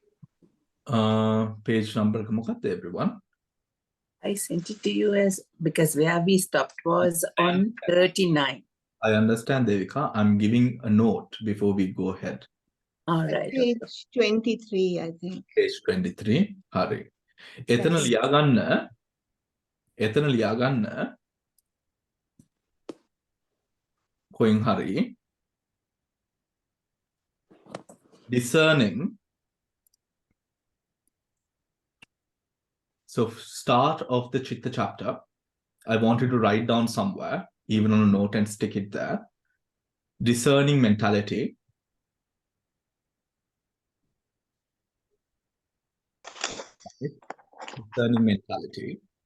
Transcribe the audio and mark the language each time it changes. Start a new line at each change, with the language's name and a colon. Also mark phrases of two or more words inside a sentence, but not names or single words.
English: Page number, everyone. I sent it to you because where we stopped was on 39. I understand, Devika. I'm giving a note before we go ahead. All right. Page 23, I think. Page 23. Hari.
Sinhala: Etana liyaganna. Koing hari.
English: Discerning. So start of the Chitta chapter. I want you to write down somewhere, even on a note, and stick it there. Discerning mentality. Discerning mentality.